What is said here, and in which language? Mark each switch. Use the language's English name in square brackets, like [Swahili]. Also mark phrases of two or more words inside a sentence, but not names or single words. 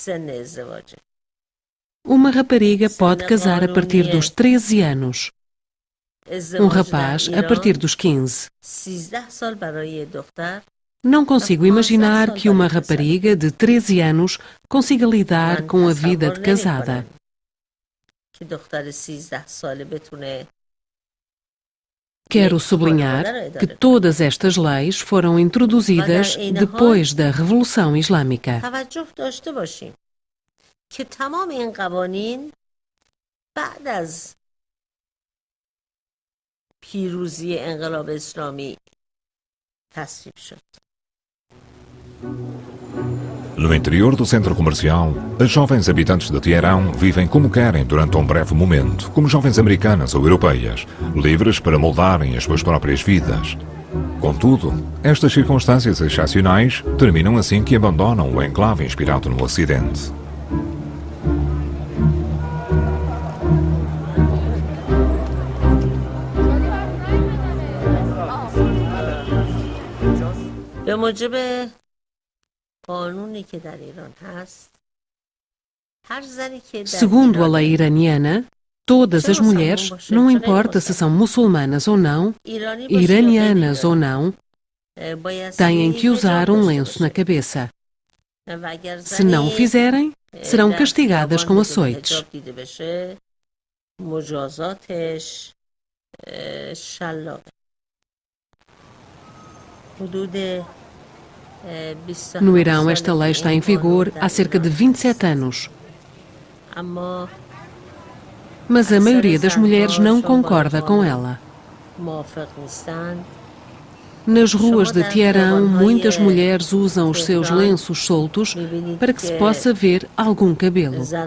[Portuguese] Uma rapariga pode casar a partir dos 13 anos. Um rapaz a partir dos 15. Não consigo imaginar que uma rapariga de 13 anos consiga lidar com a vida de casada. [Persian] که دختر 13 ساله بتونه [Portuguese] Quero sublinhar que todas estas leis foram introduzidas depois da Revolução Islâmica. [Persian] توجه داشته باشیم که تمام این قوانین بعد از پیروزی انقلاب اسلامی تصویب شد. [Portuguese] No interior do centro comercial, as jovens habitantes de Teherão vivem como querem durante um breve momento, como jovens americanas ou europeias, livres para moldarem as suas próprias vidas. Contudo, estas circunstâncias excepcionais terminam assim que abandonam o enclave inspirado no Ocidente. [Persian] به موجب قانونی که در ایران هست هر زنی که در [Portuguese] Segundo a lei iraniana, todas as mulheres, não importa se são muçulmanas ou não, iranianas ou não, têm que usar um lenço na cabeça. Se não o fizerem, serão castigadas com açoites. [Persian] مجازاتش شلاقه. حدود [Portuguese] No Irão, esta lei está em vigor há cerca de 27 anos. Mas a maioria das mulheres não concorda com ela. Nas ruas de Teherão, muitas mulheres usam os seus lenços soltos para que se possa ver algum cabelo.